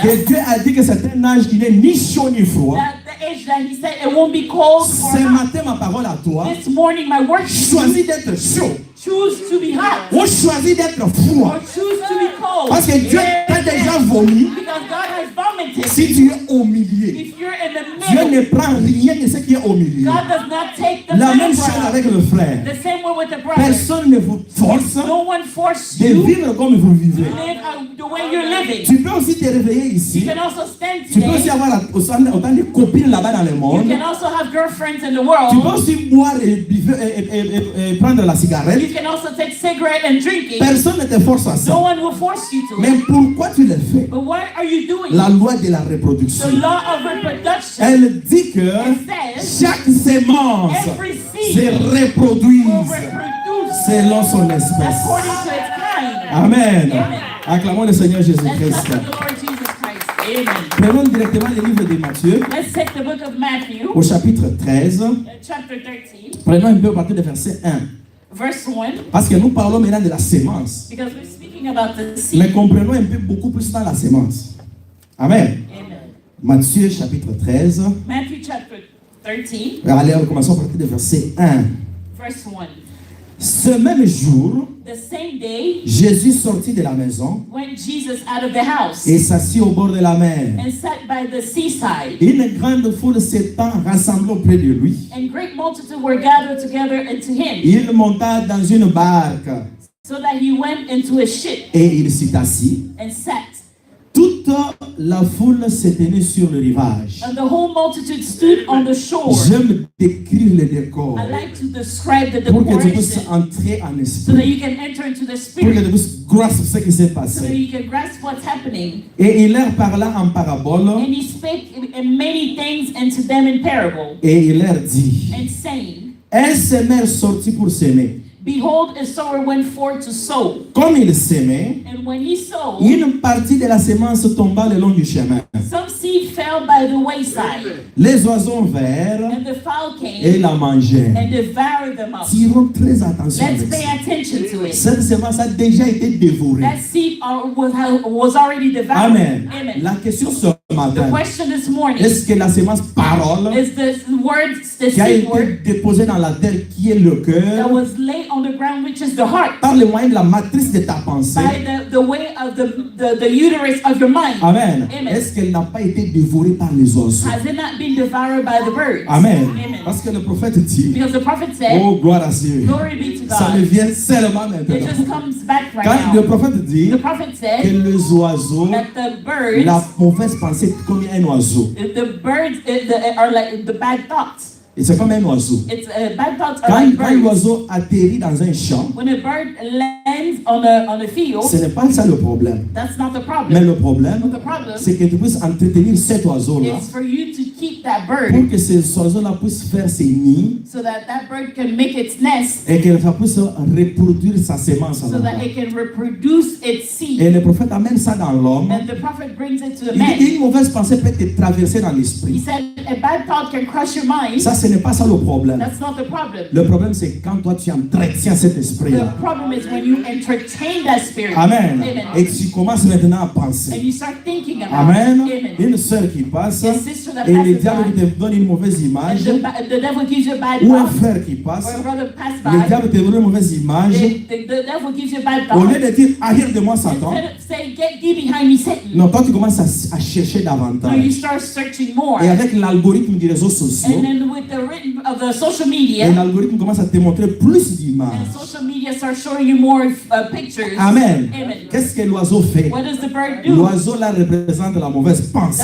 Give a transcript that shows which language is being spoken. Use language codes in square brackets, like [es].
[fr] que Dieu a dit que c'est un âge qui n'est ni chaud ni froid, [en] that the age that he said it won't be cold or [fr] ce [en] hot. [fr] matin, ma parole à toi, [en] This morning, my word to you, [fr] choisis d'être chaud [en] choose to be hot [fr] ou choisis d'être [en] or [fr] froid. [en] choose to be cold. [fr] Parce que Dieu t'a déjà vomi [en] Because God has vomited. [fr] si tu es au milieu. [en] If you're in the [fr] Dieu [en] middle, [fr] ne prend rien de ce qui est au milieu. [en] God does not take the [fr] La même [en] middle [fr] chose [en] ground. [fr] avec le frère. [en] The same way with the brother. [fr] Personne ne vous force [en] No one forced [fr] de [en] you [fr] vivre comme vous vivez. [en] to live the way you're living. [fr] Tu peux aussi te réveiller [en] You [fr] ici. [en] can also stand [fr] Tu peux aussi [en] today. [fr] avoir autant de copines là-bas dans le [en] You [fr] monde. [en] can also have girlfriends in the [fr] Tu peux [en] world. [fr] aussi boire et prendre la cigarette. [en] You can also take cigarette and drinking. [fr] Personne ne te force à [en] No [fr] ça. [en] one will force you to. [fr] Mais pourquoi tu le fais? [en] But why are you doing [fr] La [en] it? [fr] loi de la reproduction. [en] The law of reproduction [fr] Elle dit que [en] says [fr] chaque sémence [en] every [fr] se [en] seed will [fr] reproduise [en] reproduce [fr] selon son espèce. [en] according to its kind. Amen. Amen. [fr] Acclamons le Seigneur [en] Let's [fr] Jésus-Christ. [en] clap for the Lord Jesus Christ. Amen. [fr] Prenons directement le livre de Matthieu [en] Let's take the book of Matthew, [fr] au chapitre 13. [en] chapter 13, [fr] Prenons un peu à partir du verset 1. [en] verse 1, [fr] Parce que nous parlons maintenant de la sémence. [en] because we're speaking about the [fr] Mais [en] seed. [fr] comprenons un peu beaucoup plus dans la sémence. Amen. [en] Amen. [fr] Matthieu chapitre 13. [en] Matthew chapter 13, [fr] Allez, on commence à partir du verset 1. [en] verse 1. [fr] Ce même jour, [en] The same day [fr] Jésus sortit de la maison [en] went Jesus out of the house [fr] et s'assit au bord de la mer. [en] and sat by the seaside. [fr] Une grande foule s'étant rassemblée auprès de lui. [en] And great multitude were gathered together unto him, [fr] Il monta dans une barque [en] so that he went into a ship [fr] et il s'y assit. [en] and sat. [fr] Toute la foule se tenait sur le rivage. [en] And the whole multitude stood on the shore. [fr] J'aime décrire le décor [en] I like to describe the [fr] pour que tu puisses [en] decoration [fr] entrer en [en] so that [fr] esprit, [en] you can enter into the [fr] pour que [en] spirit, [fr] tu puisses grasper ce qui s'est [en] so that [fr] passé. [en] you can grasp what's happening. [fr] Et il leur parla en parabole [en] And he spake in many things unto them in parable, [fr] et il leur dit, [en] and saying, [fr] un semeur sortit pour s'aimer. [en] Behold, a sower went forth to sow. [fr] Comme il s'aimait, [en] And when he sowed, [fr] une partie de la sémence tomba le long du chemin. [en] some seed fell by the wayside, [fr] Les oiseaux vinrent [en] and the fowl [fr] et [en] came [fr] la mangèrent. [en] and devoured them up. [fr] Tirons très attention [en] Let's [fr] avec [en] pay [fr] ça. [en] attention to it. [fr] Cette sémence a déjà été dévorée. [en] That seed was already devoured. Amen. Amen. [fr] La question ce [en] The [fr] matin, [en] question this morning [fr] est-ce que la sémence parole [en] is the word, the [fr] qui a [en] seed [fr] été [en] word [fr] déposée dans la terre, qui est le [en] that [fr] cœur, [en] was laid on the ground, which is the heart, [fr] par le moyen de la matrice de ta pensée? [en] by the way of the uterus of your mind. Amen. Amen. [fr] Est-ce qu'elle n'a pas été dévorée par les oiseaux? [en] Has it not been devoured by the birds? Amen. Amen. [fr] Parce que le prophète dit, [en] Because the prophet said, [fr] oh gloire à Dieu, [en] glory be to [fr] ça me [en] God. [fr] vient seulement [en] It [fr] maintenant. [en] just comes back right [fr] Quand le [en] now. [fr] prophète dit [en] The prophet [fr] que [en] said [fr] les oiseaux, [en] that the birds, [fr] la mauvaise pensée comme un oiseau. [en] the birds are like the bad thoughts. [fr] Et c'est comme un oiseau. [en] It's bad thoughts are [fr] Quand, [en] like [fr] quand [en] birds. [fr] l'oiseau atterrit dans un champ, [en] When a bird lands on a field, [fr] ce n'est pas ça le problème. [en] that's not the [fr] Mais [en] problem. [fr] le problème, [en] The problem [fr] c'est que tu puisses entretenir cet oiseau-là [en] is for you to keep that [fr] pour [en] bird [fr] que cet oiseau-là puisse faire ses nids [en] so that that bird can make its nest, [fr] et que ça puisse reproduire sa sémence. [en] so that it can reproduce its seed. [fr] Et le prophète amène ça dans l'homme. [en] And the prophet brings it to the [fr] Il [en] man. [fr] dit une mauvaise pensée peut te traverser dans [en] He [fr] l'esprit. [en] said a bad thought can crush your mind. [fr] Ça, ce n'est pas ça le problème. [en] That's not the problem. [fr] Le problème, c'est quand toi tu entretiens cet [en] The [fr] esprit-là. [en] problem is when you entertain that spirit. Amen. Amen. [fr] Et tu commences maintenant à [en] And [fr] penser. [en] you start thinking about Amen. it. Amen. [fr] Une sœur qui passe [en] A sister that [fr] et le [en] passes [fr] diable [en] by, [fr] te donne une mauvaise [en] and [fr] image. [en] the devil gives you a bad [fr] Ou un [en] thought, [fr] frère qui passe, [en] or a brother pass [fr] le [en] by, [fr] diable te donne une mauvaise image. [en] the devil gives you a bad [fr] Au lieu [en] thought. [fr] de dire arrière de moi Satan, [en] Instead of saying, get thee behind me, Satan. [fr] non, toi tu commences à chercher [en] No, you [fr] davantage. [en] start searching more. [fr] Et avec l'algorithme des réseaux sociaux, [en] And then with the written of the social [fr] et [en] media, [fr] l'algorithme commence à te montrer plus d'images. [en] and social media starts showing you more pictures. Amen. Amen. [fr] Qu'est-ce que l'oiseau fait? [en] What does the bird do? [fr] L'oiseau là représente la mauvaise pensée.